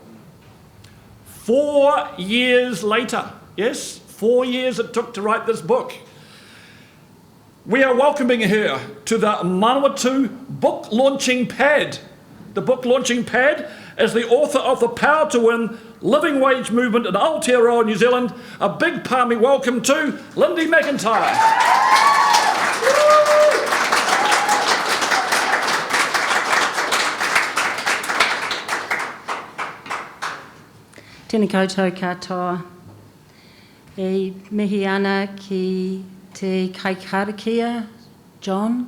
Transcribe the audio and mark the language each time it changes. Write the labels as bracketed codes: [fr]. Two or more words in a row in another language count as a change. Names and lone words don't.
[en] 4 years later, yes, 4 years it took to write this book. We are welcoming her to the Manawatū book launching pad. The book launching pad as the author of The Power to Win, Living Wage Movement in Aotearoa New Zealand. A big palmy welcome to Lyndy McIntyre. [mi] Tēnā koutou katoa. E mihi ana ki te kaikarakia, Jon.